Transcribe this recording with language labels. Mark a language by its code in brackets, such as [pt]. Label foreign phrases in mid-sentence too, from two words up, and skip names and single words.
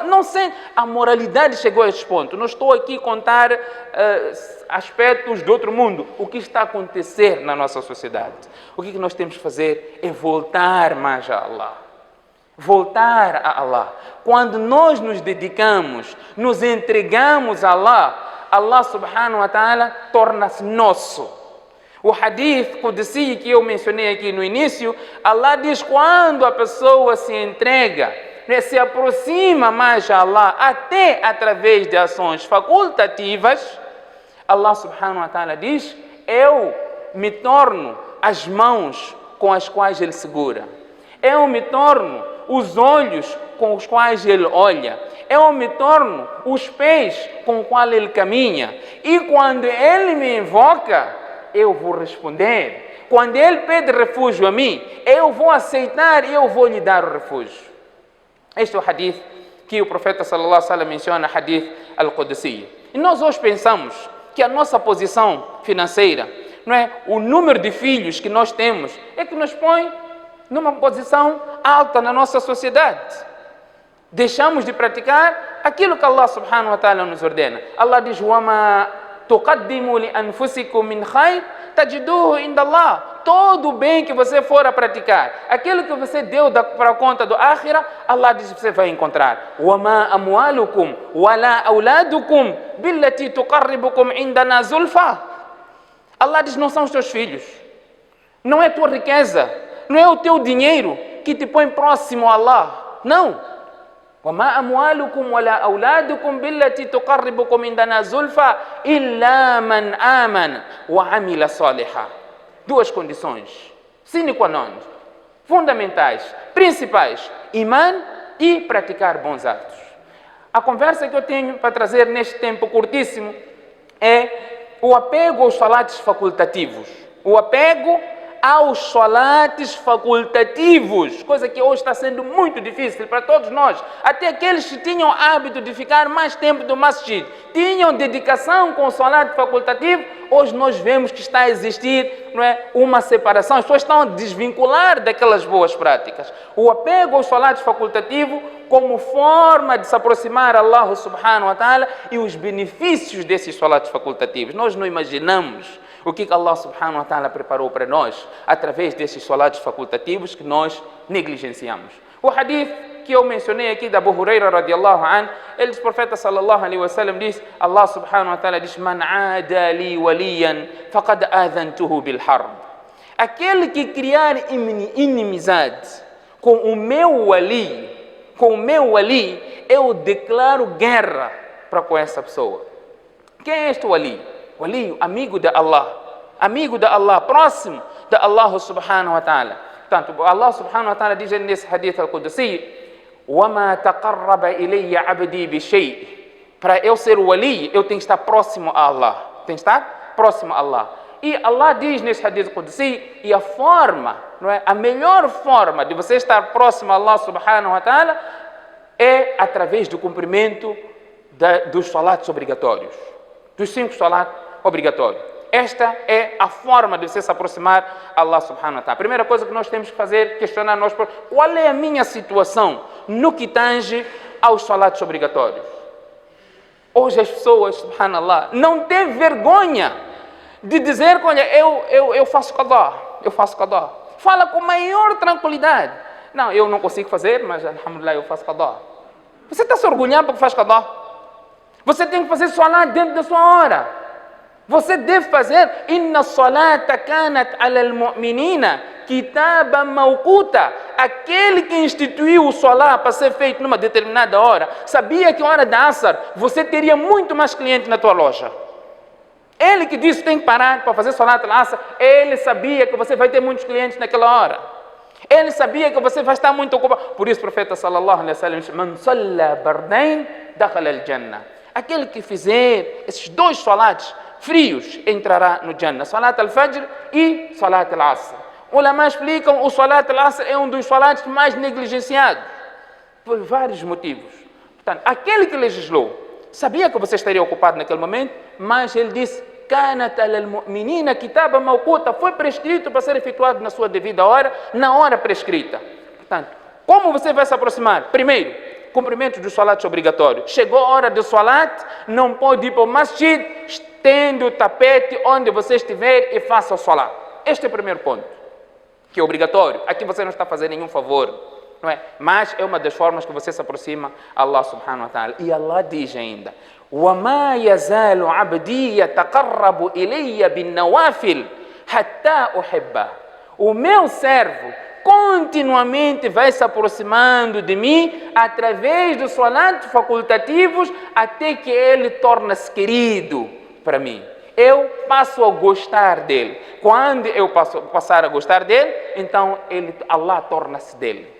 [pt] Não sei, a moralidade chegou a este ponto. Não estou aqui a contar aspectos de outro mundo. O que está a acontecer na nossa sociedade? O que nós temos que fazer é voltar mais a Allah. Voltar a Allah. Quando nós nos dedicamos, nos entregamos a Allah, Allah [ar] سبحانه وتعالى [pt] torna-se nosso. O [ar] حديث قدسي [pt] que eu mencionei aqui no início, Allah diz quando a pessoa se entrega, se aproxima mais a Allah, até através de ações facultativas, Allah [ar] سبحانه وتعالى [pt] diz, eu me torno as mãos com as quais ele segura. Eu me torno os olhos com os quais ele olha. Eu me torno os pés com os quais ele caminha. E quando ele me invoca, eu vou responder. Quando ele pede refúgio a mim, eu vou aceitar e eu vou lhe dar o refúgio. Este é o hadith que o profeta [ar] صلى الله عليه وسلم [pt] menciona, [ar] الحديث القدسي. [pt] E nós hoje pensamos que a nossa posição financeira, não é, o número de filhos que nós temos, é que nos põe numa posição alta na nossa sociedade. Deixamos de praticar aquilo que Allah [ar] سبحانه وتعالى [pt] nos ordena. Allah diz, [ar] وَمَا تُقَدِّمُوا لِأَنفُسِكُم مِّنْ خَيْرٍ تَجِدُوهُ عِندَ اللَّهِ. [pt] Todo o bem que você for a praticar, aquilo que você deu para a conta do Akhira, Allah diz que você vai encontrar. [ar] وَمَا أَمْوَالُكُمْ وَلَا أَوْلَادُكُمْ بِالَّتِي تُقَرِّبُكُمْ عِندَنَا زُلْفَى. [pt] Allah diz, não são os teus filhos, não é a tua riqueza, não é o teu dinheiro que te põe próximo a Allah. Não. [ar] وَمَا أَمْوَالُكُمْ وَلَا أَوْلَادُكُمْ بِالَّتِي تُقَرِّبُكُمْ عِندَنَا زُلْفَى إِلَّا مَنْ آمَنَ وَعَمِلَ صَالِحًا. [pt] Duas condições, [la] sine qua non, [pt] fundamentais, principais: iman e praticar bons atos. A conversa que eu tenho para trazer neste tempo curtíssimo é o apego aos salates facultativos. O apego aos salates facultativos, coisa que hoje está sendo muito difícil para todos nós. Até aqueles que tinham hábito de ficar mais tempo no masjid, tinham dedicação com o salat facultativo, hoje nós vemos que está a existir, não é, uma separação. As pessoas estão a desvincular daquelas boas práticas. O apego aos salates facultativos como forma de se aproximar a Allah [ar] سبحانه وتعالى [pt] e os benefícios desses salates facultativos. Nós não imaginamos o que Allah [ar] سبحانه وتعالى [pt] preparou para nós através desses salatos facultativos que nós negligenciamos. O hadith que eu mencionei aqui da Abu Huraira [ar] رضي الله عنه, [pt] ele diz, o profeta [ar] صلى الله عليه وسلم [pt] diz, Allah [ar] سبحانه وتعالى [pt] diz, [ar] من عادى لي وليا فقد آذنته بالحرب. [pt] Aquele que criar inimizade com o meu wali, eu declaro guerra para com essa pessoa. Quem é este wali? Wali, amigo de Allah, próximo de Allah [ar] سبحانه وتعالى. [pt] Portanto, Allah [ar] سبحانه وتعالى [pt] diz nesse [ar] الحديث القدسي, وَمَا تَقَرَّبَ إِلَيَّ عَبْدِي بِشَيْءٍ. [pt] Para eu ser o wali, eu tenho que estar próximo a Allah. Tem que estar próximo a Allah. E Allah diz nesse [ar] الحديث القدسي, [pt] e a forma, não é? A melhor forma de você estar próximo a Allah [ar] سبحانه وتعالى [pt] é através do cumprimento dos salatos obrigatórios. Dos 5 salatos obrigatórios. Esta é a forma de você se aproximar a Allah [ar] سبحانه وتعالى. [pt] A primeira coisa que nós temos que fazer é questionar nós, qual é a minha situação no que tange aos salatos obrigatórios. Hoje as pessoas, subhanallah, não têm vergonha de dizer, olha, eu faço qadá. Fala com maior tranquilidade. Não, eu não consigo fazer, mas alhamdulillah eu faço qadá. Você está se orgulhando porque faz qadá? Você tem que fazer salat dentro da sua hora. Você deve fazer [ar] إن الصلاة كانت على المؤمنين كتابا موقوتا. [pt] Aquele que instituiu o salat para ser feito numa determinada hora, sabia que a hora da Asr você teria muito mais clientes na tua loja. Ele que disse que tem que parar para fazer [ar] صلاة العصر, [pt] ele sabia que você vai ter muitos clientes naquela hora. Ele sabia que você vai estar muito ocupado. Por isso o profeta [ar] صلى الله عليه وسلم [pt] diz, [ar] من صلى البردين دخل الجنة. [pt] Aquele que fizer esses 2 salats frios entrará no Jannah. [ar] صلاة الفجر [pt] e [ar] صلاة العصر. [pt] Ulama explicam o [ar] صلاة العصر [pt] é um dos salats mais negligenciados, por vários motivos. Portanto, aquele que legislou sabia que você estaria ocupado naquele momento, mas ele disse: [ar] "كانت المؤمنين كتابا موقوتا", [pt] foi prescrito para ser efetuado na sua devida hora, na hora prescrita. Portanto, como você vai se aproximar? Primeiro, cumprimento dos salats obrigatórios. Chegou a hora do salat, não pode ir para o masjid, estende o tapete onde você estiver e faça o salat. Este é o primeiro ponto, que é obrigatório. Aqui você não está fazendo nenhum favor, não é? Mas é uma das formas que você se aproxima a Allah [ar] سبحانه وتعالى. [pt] E Allah diz ainda: [ar] وَمَا يَزَالُ عَبْدِي يَتَقَرَّبُ إِلَيَّ بِالنَّوَافِلِ حَتَّى أُحِبَّهُ. [pt] O meu servo continuamente vai se aproximando de mim através dos salat facultativos até que ele torna-se querido para mim. Eu passo a gostar dele. Quando eu passar a gostar dele, então Allah torna-se dele.